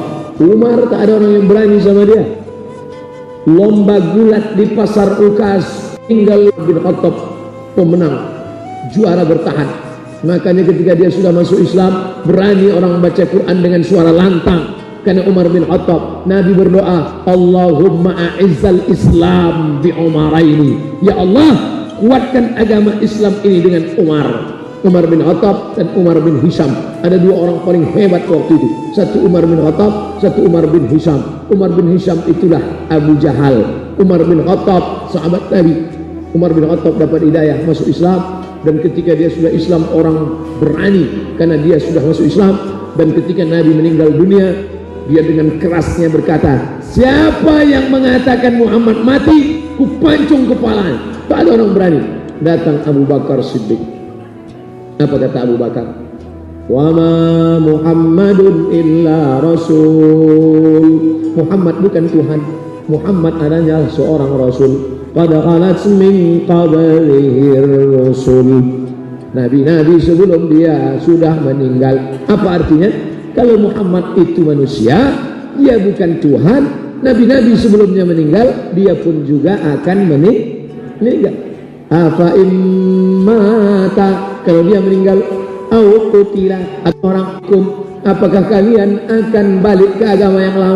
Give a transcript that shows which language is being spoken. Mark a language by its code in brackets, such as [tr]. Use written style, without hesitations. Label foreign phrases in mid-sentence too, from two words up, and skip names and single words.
[id] Umar tak ada orang yang berani sama dia. Lomba gulat di pasar Ukas, tinggal bin Khattab pemenang, juara bertahan. Makanya ketika dia sudah masuk Islam, berani orang membaca Quran dengan suara lantang. Karena Umar bin Khattab, Nabi berdoa, [ar] اللهم أعز الإسلام بالعمرين. [id] Ya Allah, kuatkan agama Islam ini dengan Umar bin Khattab dan Umar bin Hisham. Ada dua orang paling hebat waktu itu. Satu Umar bin Khattab, satu Umar bin Hisham. Umar bin Hisham itulah Abu Jahal. Umar bin Khattab sahabat Nabi. Umar bin Khattab dapat hidayah masuk Islam, dan ketika dia sudah Islam orang berani karena dia sudah masuk Islam. Dan ketika Nabi meninggal dunia, dia dengan kerasnya berkata, siapa yang mengatakan Muhammad mati, kupancung kepalanya. Tak ada orang berani. Datang Abu Bakar Siddiq. Apa kata Abu Bakar? [ar] وما محمد إلا رسول. [id] Muhammad bukan Tuhan. Muhammad adanya seorang rasul. [ar] قد خلت من قبله رسل. [id] Nabi-nabi sebelum dia sudah meninggal. Apa artinya? Kalau Muhammad itu manusia, dia bukan Tuhan. Nabi-nabi sebelumnya meninggal, dia pun juga akan meninggal. [ar] أفإن مات, [id] kalau dia meninggal, [ar] أو قتل, [id] atau orang hukum, apakah kalian akan balik ke agama yang lama?